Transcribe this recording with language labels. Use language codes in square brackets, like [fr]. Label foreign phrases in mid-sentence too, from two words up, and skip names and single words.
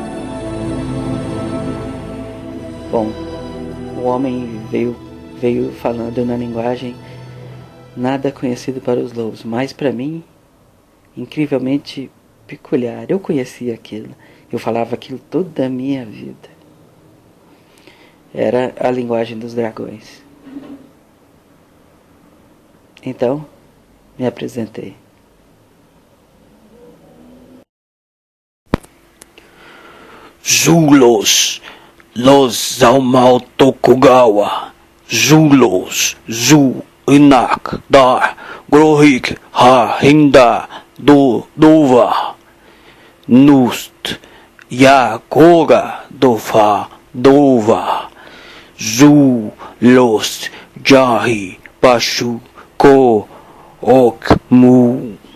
[pt] Bom, o homem veio falando na linguagem nada conhecido para os lobos, mas para mim, incrivelmente peculiar. Eu conhecia aquilo, eu falava aquilo toda a minha vida. Era a linguagem dos dragões. Então, me apresentei. Zulos, los Zaumal Tokugawa, Zulos, Zu Inak, Dar, Grohik, Ha, Hinda, Dova, Nust, Ya, Koga, Dofa, Dova, Zu, Los, Jahi, Pashu, Ko, Ok, Mu.